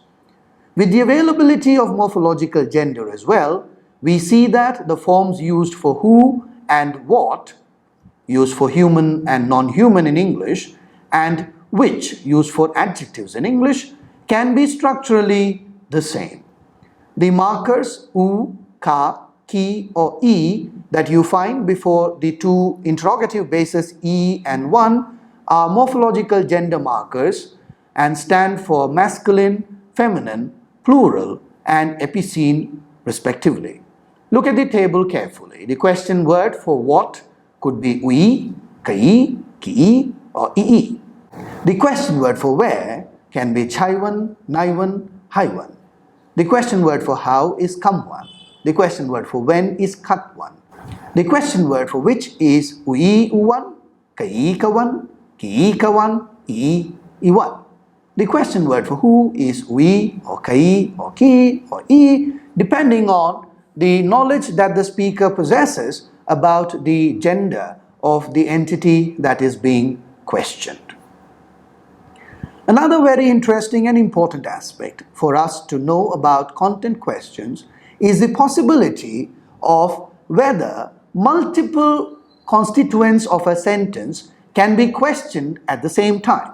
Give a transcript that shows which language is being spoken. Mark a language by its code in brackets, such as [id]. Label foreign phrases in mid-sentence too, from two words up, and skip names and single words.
[en] With the availability of morphological gender as well, we see that the forms used for who and what, used for human and non-human in English, and which, used for adjectives in English, can be structurally the same. The markers u, ka, ki or e that you find before the two interrogative bases e and 1 are morphological gender markers and stand for masculine, feminine, plural and epicene respectively. Look at the table carefully. The question word for what could be ui, kai, ki or ii. The question word for where can be chaiwan, naiwan, haiwan. The question word for how is kamwan. The question word for when is katwan. The question word for which is [kha] ui uwan, kai kawan, ki kawan, [en] E, E1. The question word for who is we or kai or ki or e, depending on the knowledge that the speaker possesses about the gender of the entity that is being questioned. Another very interesting and important aspect for us to know about content questions is the possibility of whether multiple constituents of a sentence can be questioned at the same time.